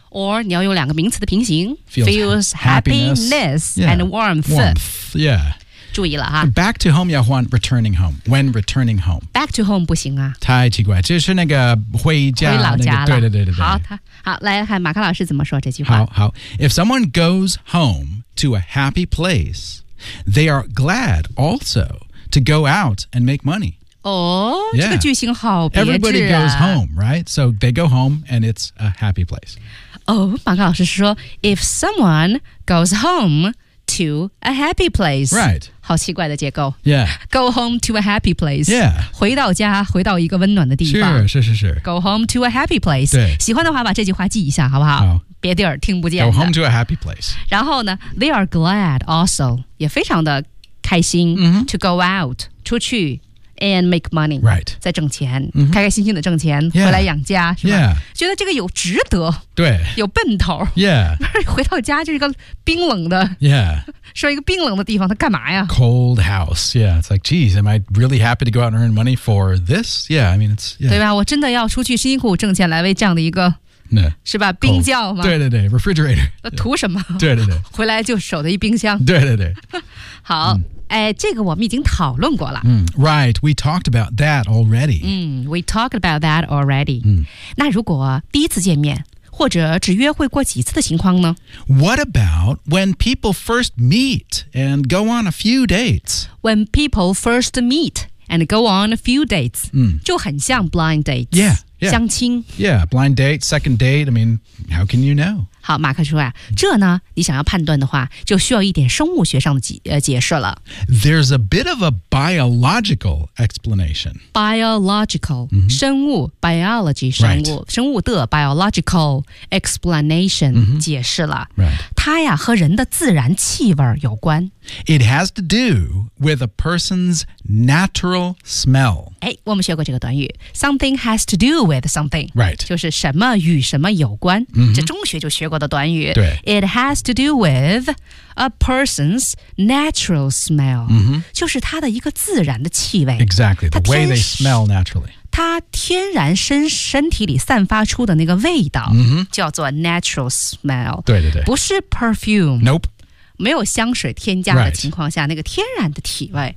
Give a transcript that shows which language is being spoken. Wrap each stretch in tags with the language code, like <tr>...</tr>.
<zh>or 你要用两个名词的平行</zh> <en>feels happiness、 yeah. and warmth warmth yeah</en> <zh>注意了哈</zh> <en>back to home</en> <zh>要换</zh> <en>returning home when returning home back to home</en> <zh>不行啊太奇怪就是那个回家回老家了、那个、对对对对好来看马克老师怎么说这句话</zh> <en>好 if someone goes homeTo a happy place, they are glad also to go out and make money. Oh,、yeah.</en> <zh>这个句型好别致啊。</zh> <en>Everybody goes home, right? So they go home and it's a happy place. Oh,</en> <zh>马克老师说</zh> <en>if someone goes home to a happy place. Right.</en> <zh>好奇怪的结构。</zh> <en>Yeah. Go home to a happy place. Yeah.</en> <zh>回到家回到一个温暖的地方。</zh> <en>Sure, sure, sure, sure. Go home to a happy place.</en> <zh>对。喜欢的话把这句话记一下好不好好。别地儿听不见</zh> <en>Go home to a happy place.</en> <zh>然后呢</zh> <en>they are glad also,</en> <zh>也非常的开心、</zh> <en>mm-hmm. to go out,</en> <zh>出去</zh> <en>and make money. Right.</en> <zh>在挣钱、 mm-hmm. 开开心心的挣钱、</zh> <en>yeah.</en> <zh>回来养家是吧、</zh> <en>yeah.</en> <zh>觉得这个有值得对有奔头</zh> <en>Yeah.</en> <zh>回到家就是一个冰冷的</zh> <en>Yeah.</en> <zh>说一个冰冷的地方他干嘛呀</zh> <en>Cold house. Yeah. It's like, geez, am I really happy to go out and earn money for this? Yeah. I mean, it's, yeah.</en> <zh>对吧我真的要出去辛苦挣钱来为这样的一个</zh> <en>No.</en> <zh>是吧冰窖吗、 oh, 对对对 refrigerator 那图什么对对对回来就守在一冰箱对对对好、嗯、哎，这个我们已经讨论过了、</zh> <en>嗯、Right, we talked about that already、嗯、We talked about that already、</en> <zh>嗯、那如果第一次见面或者只约会过几次的情况呢</zh> <en>What about when people first meet and go on a few dates When people first meet and go on a few dates、</en> <zh>嗯、就很像</zh> <en>blind dates YeahYeah.</en> <zh>相亲</zh> <en>Yeah, blind date, second date I mean, how can you know?</en> <zh>好，马克叔啊，这呢，你想要判断的话，就需要一点生物学上的解释了。</zh> <en>There's a bit of a biological explanation. Biological,、mm-hmm. 生物 ,biology, 生物、 right. 生物的 biological explanation、mm-hmm.</en> <zh>解释了。</zh> <en>Right.</en> <zh>它呀，和人的自然气味有关。</zh> <en>It has to do with a person's natural smell.</en> <zh>哎，我们学过这个短语 ,</zh> <en>something has to do with something. Right.</en> <zh>就是什么与什么有关。</zh> <en>Mm-hmm.</en> <zh>这中学就学过的短语。对。</zh> <en>It has to do with a person's natural smell.、 Mm-hmm.</en> <zh>就是他的一个自然的气味。</zh> <en>Exactly, the way they smell naturally.</en> <zh>它天然身体里散发出的那个味道、</zh> <en>mm-hmm.</en> <zh>叫做</zh> <en>natural smell</en> <zh>对对对不是 perfume、</zh> <en>nope.</en> <zh>没有香水添加的情况下、</zh> <en>right.</en> <zh>那个天然的体味、</zh>